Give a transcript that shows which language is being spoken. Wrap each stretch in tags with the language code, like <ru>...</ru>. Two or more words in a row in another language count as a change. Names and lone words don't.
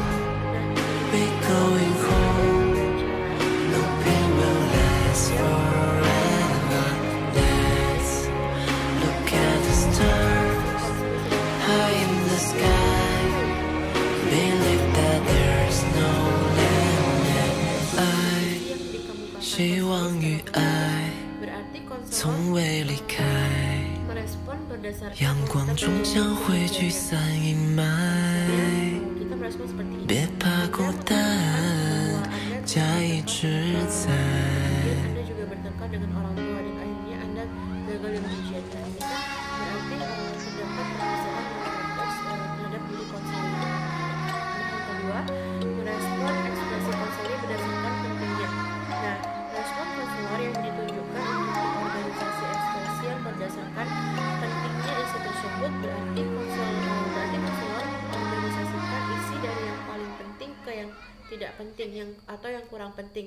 <en>We're going home. No pain will last forever. Let's look at the stars high in the sky. Believe that there's no limit.</en> <zh>爱，希望与爱从未离开，阳光终将会驱散阴霾。别怕孤单，家一直在。</zh> <id>Anda juga bertengkar dengan orang tua dan akhirnya Anda gagal dalam ujian. Nah, ini kan berarti terdapat permasalahan yang kompleks terhadap diri konseling. Yang kedua, merespon ekspresi konseling berdasarkan pentingnya. Nah, respon konselor yang ditunjukkan untuk organisasi ekspresi yang berdasarkan pentingnya isi tersebut berarti konselor mengorganisasikan isi dari yang paling penting ke yang tidak penting atau yang kurang penting.</id>